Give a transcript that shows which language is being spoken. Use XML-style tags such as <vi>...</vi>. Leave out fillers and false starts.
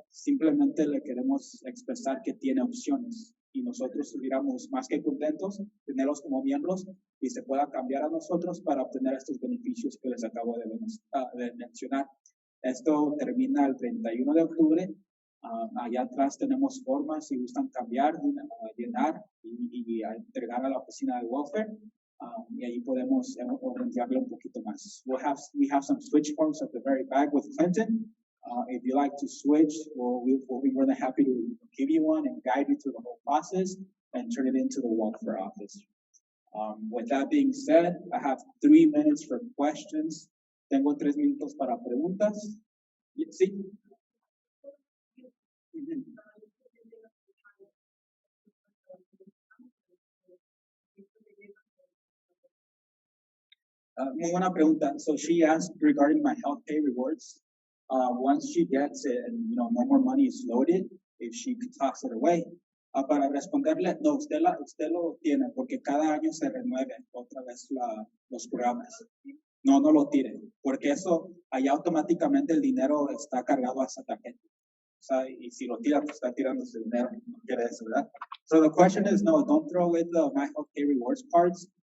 <es>Simplemente le queremos expresar que tiene opciones y nosotros estuviéramos más que contentos de tenerlos como miembros y se pueda cambiar a nosotros para obtener estos beneficios que les acabo de mencionar. Esto termina el 31 de octubre. Allá atrás tenemos formas si gustan cambiar, llenar y entregar a la oficina de welfare. Y ahí podemos orientarle un poquito más.</es> <en>We have some switch forms at the very back with Clinton. If you like to switch, we'll be more than happy to give you one and guide you through the whole process and turn it into the welfare office. With that being said, I have 3 minutes for questions.</en> <es>Tengo 3 minutos para preguntas. Sí. Ujú. Muy buena pregunta.</es> <en>So she asked regarding my health pay rewards. Once she gets it and no more money is loaded, if she toss it away.</en> <es>Para responderle, no, usted lo tiene porque cada año se renueven otra vez los programas. No lo tire, porque eso, allá automáticamente el dinero está cargado a esa tarjeta. O sea, y si lo tira, pues está tirando su dinero. No quiere eso, ¿verdad?</es> <en>So the question is, no, don't throw away the My Health Pay rewards cards.</en>